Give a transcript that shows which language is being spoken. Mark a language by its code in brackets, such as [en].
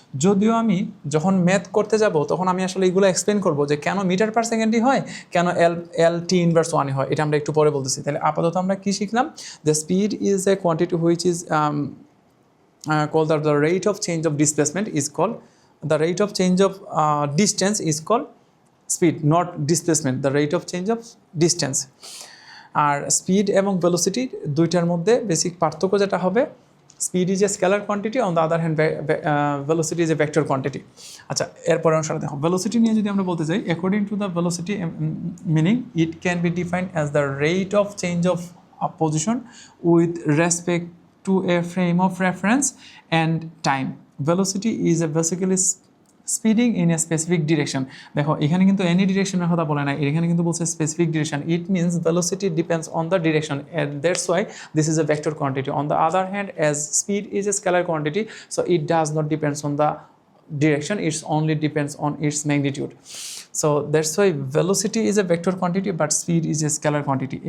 [bn] যদিও আমি যখন ম্যাথ করতে যাব তখন আমি আসলে এইগুলো এক্সপ্লেন করব যে কেন মিটার পার সেকেন্ডই হয়, কেন এল টি ইনভার্স 1 হয়, এটা আমরা একটু পরে বলতেছি। তাহলে আপাতত আমরা কি শিখলাম, [en] The speed is a quantity which is called the rate of change of displacement is called the rate of change of distance is called speed, not displacement, the rate of change of distance। [bn] আর speed এবং velocity দুইটার মধ্যে basic পার্থক্য যেটা হবে, [en] Speed is a scalar quantity, on the other hand velocity is a vector quantity. [bn] আচ্ছা, এরপরে অনুসারে দেখো ভেলোসিটি নিয়ে যদি আমরা বলতে চাই, [en] According to the velocity meaning it can be defined as the rate of change of position with respect to a frame of reference and time. Velocity is a basically speeding in a specific direction. [bn] দেখো এখানে কিন্তু any direction এর কথা বলে না, এখানে কিন্তু বলছে specific direction. [en] It means velocity depends on the direction and that's why this is a vector quantity. On the other hand, as speed is a scalar quantity, so it does not depends on the direction, it only depends on its magnitude. So that's why velocity is a vector quantity but speed is a scalar quantity.